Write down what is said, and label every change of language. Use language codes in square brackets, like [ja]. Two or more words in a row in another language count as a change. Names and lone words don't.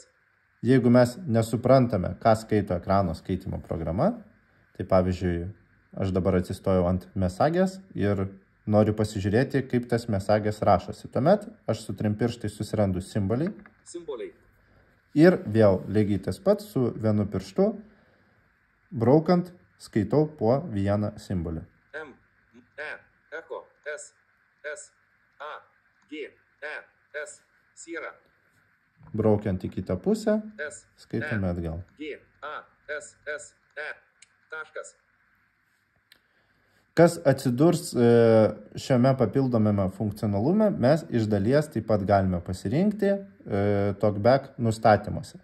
[lt] jeigu mes nesuprantame, ką skaito ekrano skaitimo programa, tai pavyzdžiui, aš dabar atsistojau ant Messages ir noriu pasižiūrėti, kaip tas Messages rašosi. Tuomet aš su 3 pirštais susirandu simboliai. Simboliai. Ir vėl lygiai tas pats su vienu pirštu, braukant, skaitau po vieną simbolį. M, E, Echo, S, A, G, E, S, Sierra, Braukiant į kitą pusę, S, skaitome atgal. G, A, S, E, taškas. Kas atsidurs šiame papildomame funkcionalume, mes iš dalies taip pat galime pasirinkti TalkBack nustatymuose.